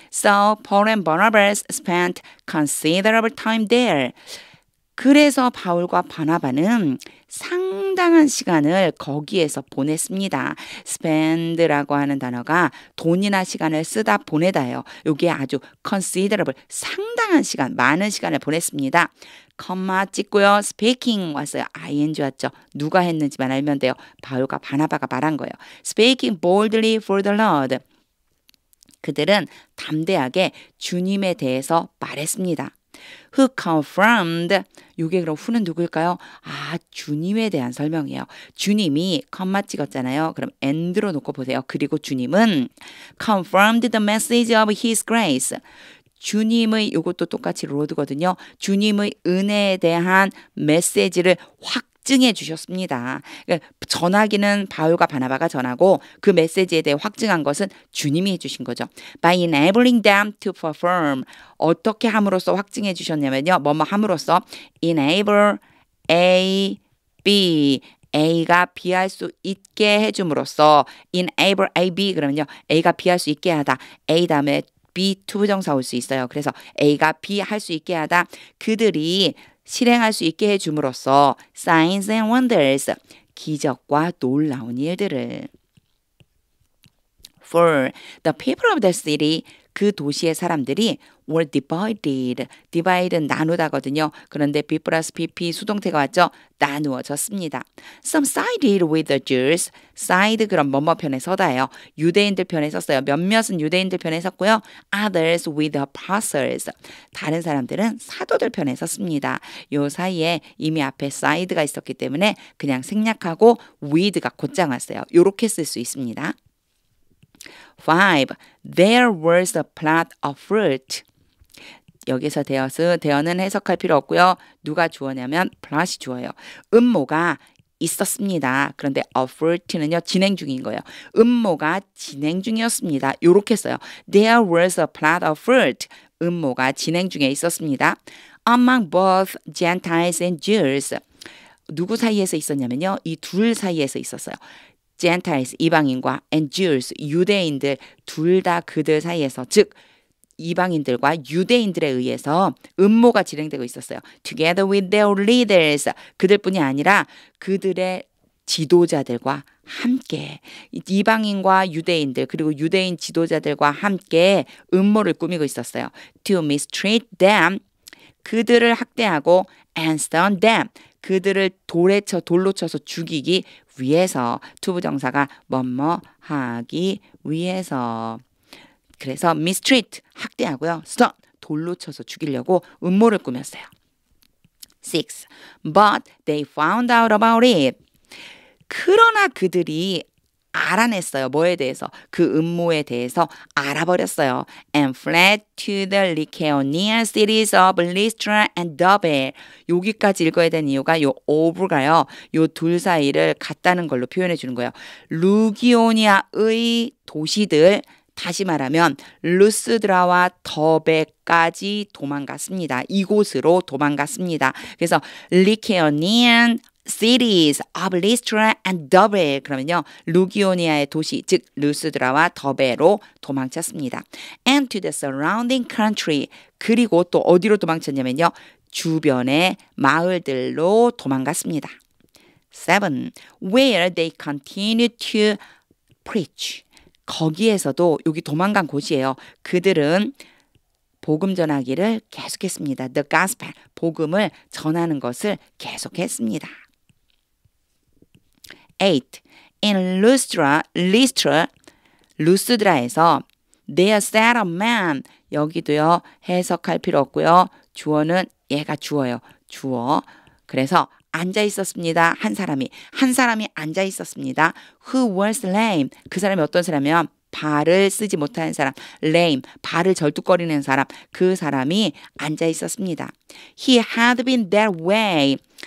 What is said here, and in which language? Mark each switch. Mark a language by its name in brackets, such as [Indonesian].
[English] So Paul and Barnabas spent considerable time there. [Korean] 그래서 바울과 바나바는 상당한 시간을 거기에서 보냈습니다. spend라고 하는 단어가 돈이나 시간을 쓰다 보내다예요. 이게 아주 considerable, 상당한 시간, 많은 시간을 보냈습니다. 컴마 찍고요. speaking 왔어요. ing 왔죠. 누가 했는지만 알면 돼요. 바울과 바나바가 말한 거예요. [English] speaking boldly for the Lord. [Korean] 그들은 담대하게 주님에 대해서 말했습니다. [English] Who confirmed, [Korean] 이게 그럼 who는 누구일까요? 주님에 대한 설명이에요. 주님이 컴마 찍었잖아요. 그럼 and로 놓고 보세요. 그리고 주님은 [English] confirmed the message of his grace. [Korean] 주님의, 이것도 똑같이 로드거든요. 주님의 은혜에 대한 메시지를 확증해 주셨습니다. 그러니까 전하기는 바울과 바나바가 전하고 그 메시지에 대해 확증한 것은 주님이 해주신 거죠. [English] By enabling them to perform. [Korean] 어떻게 함으로써 확증해 주셨냐면요. 뭐뭐 함으로써 enable A, B. A가 B할 수 있게 해줌으로써 enable A, B 그러면요. A가 B할 수 있게 하다. A 다음에 B 투부정사 올 수 있어요. 그래서 A가 B 할 수 있게 하다. 그들이 실행할 수 있게 해줌으로써 [English] signs and wonders, [Korean] 기적과 놀라운 일들을. 4. [English] The people of the city, [Korean] 그 도시의 사람들이 [English] were divided [Korean] 는 나누다거든요. 그런데 B 플러스 PP 수동태가 왔죠. 나누어졌습니다. [English] Some sided with the Jews. [Korean] side 그럼 뭐뭐 편에 서다예요. 유대인들 편에 섰어요. 몇몇은 유대인들 편에 섰고요. [English] Others with the apostles. [Korean] 다른 사람들은 사도들 편에 섰습니다. 요 사이에 이미 앞에 side가 있었기 때문에 그냥 생략하고 with가 곧장 왔어요. 요렇게 쓸 수 있습니다. 5. [English] There was a plot of fruit. [Korean] 여기서 대어는 해석할 필요 없고요. 누가 주어냐면 plot이 주어요. 음모가 있었습니다. 그런데 a fruit는요. 진행 중인 거예요. 음모가 진행 중이었습니다. 요렇게 써요. [English] There was a plot of fruit. [Korean] 음모가 진행 중에 있었습니다. [English] Among both Gentiles and Jews. [Korean] 누구 사이에서 있었냐면요. 이 둘 사이에서 있었어요. Gentiles 이방인과 and Jews 유대인들 둘 다 그들 사이에서 즉 이방인들과 유대인들에 의해서 음모가 진행되고 있었어요. [English] Together with their leaders [Korean] 그들뿐이 아니라 그들의 지도자들과 함께 이방인과 유대인들 그리고 유대인 지도자들과 함께 음모를 꾸미고 있었어요. [English] To mistreat them [Korean] 그들을 학대하고 [English] and stone them [Korean] 그들을 돌로 쳐서 죽이기 위해서 투부정사가 뭐뭐 하기 위해서 그래서 mistreat 학대하고요. stone 돌로 쳐서 죽이려고 음모를 꾸몄어요. 6. [English] But they found out about it. [Korean] 그러나 그들이 알아냈어요. 뭐에 대해서? 그 음모에 대해서 알아버렸어요. [English] And fled to the Lycaonian cities of Lystra and Derbe. [Korean] 여기까지 읽어야 되는 이유가 요 of가요. 요 둘 사이를 같다는 걸로 표현해 주는 거예요. 루기오니아의 도시들 다시 말하면 루스드라와 더베까지 도망갔습니다. 이곳으로 도망갔습니다. 그래서 [English] Lycaonian cities of Lystra and Derbe [Korean] 그러면요 루기오니아의 도시 즉 루스드라와 더베로 도망쳤습니다. [English] And to the surrounding country [Korean] 그리고 또 어디로 도망쳤냐면요 주변의 마을들로 도망갔습니다. 7. [English] Where they continued to preach [Korean] 거기에서도 여기 도망간 곳이에요. 그들은 복음 전하기를 계속했습니다. [English] The gospel [Korean] 복음을 전하는 것을 계속했습니다. 8. [English] In Lystra, [Korean] 루스드라에서 [English] there sat a man [Korean] 여기도요 해석할 필요 없고요. 주어는 얘가 주어요. 주어. 그래서 앉아 있었습니다. 한 사람이 앉아 있었습니다. [English] Who was lame? [Korean] 그 사람이 어떤 사람이면 발을 쓰지 못하는 사람, lame, 발을 절뚝거리는 사람, 그 사람이 앉아 있었습니다. [English] He had been that way.